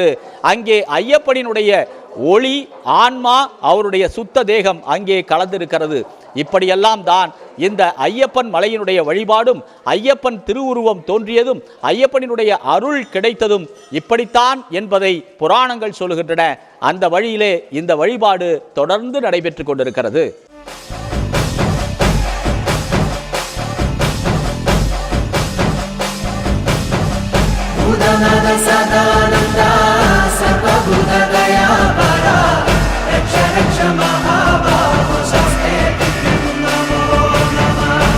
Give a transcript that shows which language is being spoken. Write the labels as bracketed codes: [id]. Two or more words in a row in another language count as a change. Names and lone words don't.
[ta] அங்கே ஐயப்பனினுடைய ஒளி, ஆன்மா, அவருடைய சுத்த தேகம் அங்கே கலந்திருக்கிறது. இப்படியெல்லாம் தான் இந்த ஐயப்பன் மலையினுடைய வழிபாடும், ஐயப்பன் திருவுருவம் தோன்றியதும், ஐயப்பனினுடைய அருள் கிடைத்ததும் இப்படித்தான் என்பதை புராணங்கள் சொல்லுகின்றன. அந்த வழியிலே இந்த வழிபாடு தொடர்ந்து நடைபெற்று கொண்டிருக்கிறது. [sa] भूतनाथ सदानन्दा सर्वभूतदया परा रक्ष रक्ष महाबाहो शस्ते नमो नमः।